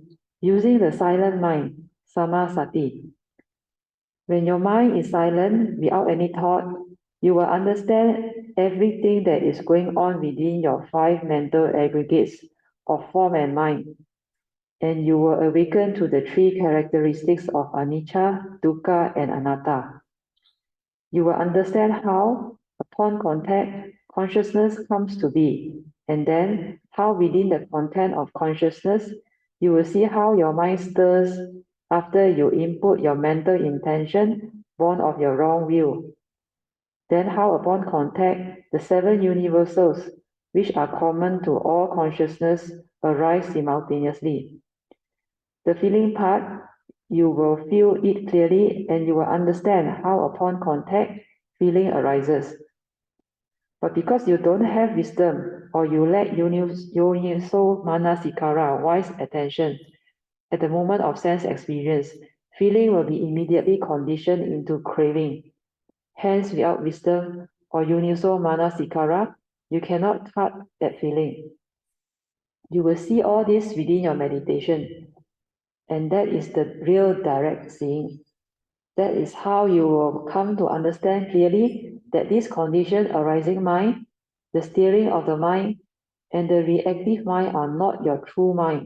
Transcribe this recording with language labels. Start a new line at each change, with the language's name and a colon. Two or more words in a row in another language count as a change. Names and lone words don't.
English: Using the silent mind, Sati. When your mind is silent, without any thought, you will understand everything that is going on within your 5 mental aggregates of form and mind, and you will awaken to the 3 characteristics of anicca, dukkha, and anatta. You will understand how, upon contact, consciousness comes to be, and then how within the content of consciousness, you will see how your mind stirs after you input your mental intention born of your wrong view. Then how upon contact, the 7 universals, which are common to all consciousness, arise simultaneously. The feeling part, you will feel it clearly and you will understand how upon contact, feeling arises. But because you don't have wisdom or you lack
Pali: yoniso manasikara,
English: wise attention, at the moment of sense experience, feeling will be immediately conditioned into craving. Hence, without wisdom or
Pali: yoniso manasikara,
English: you cannot cut that feeling. You will see all this within your meditation, and that is the real direct seeing. That is how you will come to understand clearly that this condition arising mind, the steering of the mind, and the reactive mind are not your true mind.